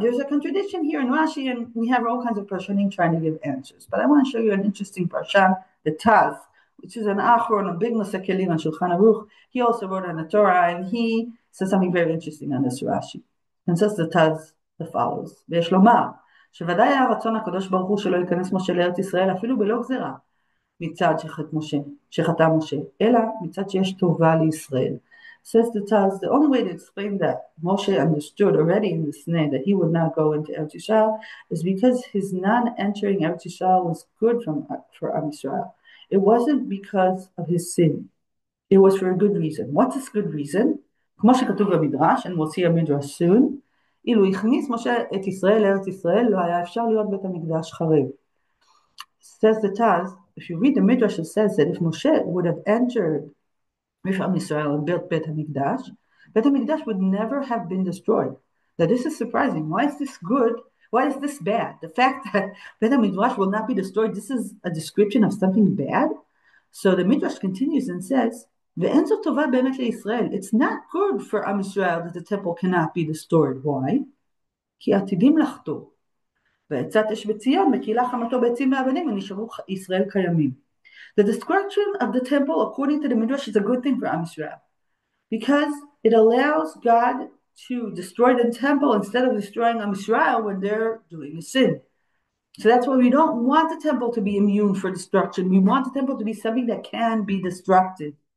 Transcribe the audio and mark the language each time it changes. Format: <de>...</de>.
<en>There's a contradiction here in Rashi, and we have all kinds of Perushim trying to give answers. But I want to show you an interesting Parshan, the Taz, which is an Aharon, a big Masakelim on Shulchan Aruch. He also wrote on the Torah, and he says something very interesting on this Rashi. And says the Taz the follows:</en> <he>Ve'esh lomar, שוודאי היה רצון הקדוש ברוך הוא שלא ייכנס משה לארץ ישראל אפילו בלא גזירה מצד שחטא משה, אלא מצד שיש טובה לישראל.</he> <en>Says the Taz, the only way to explain that Moshe understood already in the Sneh that he would not go into Eretz Yisrael is because his non-entering Eretz Yisrael was good for Am Yisrael. It wasn't because of his sin. It was for a good reason. What's this good reason?</en> <he>כמו שכתוב במדרש,</he> <en>and we'll see a midrash soon,</en> <he>אילו הכניס משה את ישראל לארץ ישראל, לא היה אפשר להיות בית המקדש חרב.</he> <en>Says the Taz, if you read the midrash, it says that if Moshe would have entered with Am Yisrael and built Beit HaMikdash would never have been destroyed. Now this is surprising. Why is this good? Why is this bad? The fact that Beit HaMikdash will not be destroyed, this is a description of something bad? So the midrash continues and says,</en> <he>ואין זו טובה באמת לישראל.</he> <en>It's not good for Am Yisrael that the temple cannot be destroyed. Why?</en> <he>כי עתידים לחטוא. ועצת אש בציון, מקילה חמתו בעצים ואבנים, ונשארו ישראל קיימים.</he> <en>The destruction of the temple, according to the midrash, is a good thing for Am Yisrael because it allows God to destroy the temple instead of destroying Am Yisrael when they're doing a sin. So that's why we don't want the temple to be immune for destruction. We want the temple to be something that can be destructed.</en>